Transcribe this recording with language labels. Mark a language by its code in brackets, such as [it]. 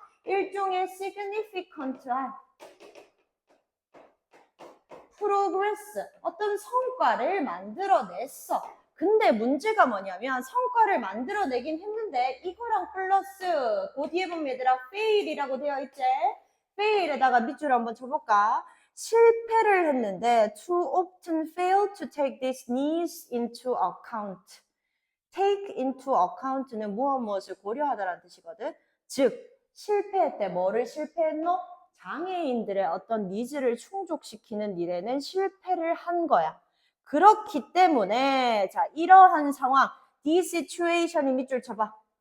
[ko] 일종의 significant한 progress, 어떤 성과를 만들어냈어. 근데 문제가 뭐냐면 성과를 만들어내긴 했는데 이거랑 플러스 그 뒤에 보면 얘들아 fail이라고 되어 있지? fail에다가 밑줄 한번 쳐볼까? 실패를 했는데 [en] too often fail to take these needs into account. [ko] take into account는 무엇을 고려하다라는 뜻이거든. 즉 실패할 때 뭐를 실패했노? 장애인들의 어떤 니즈를 충족시키는 일에는 실패를 한 거야. 그렇기 때문에 자 이러한 상황, [en] this situation [ko] 이 밑줄 쳐봐.